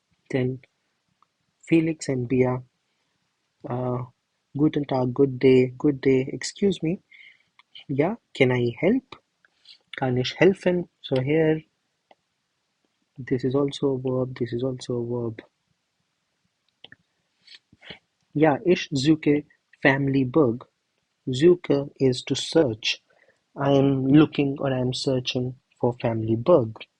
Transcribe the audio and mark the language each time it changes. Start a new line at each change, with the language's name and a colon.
English: Then Felix and Bea, Guten Tag, good day, excuse me, yeah, can I help?
German: Kann ich helfen?
English: So here, this is also a verb, this is also a verb.
German: Ja, ich suche family Berg.
English: Suche is to search. I am looking or I am searching for family Berg.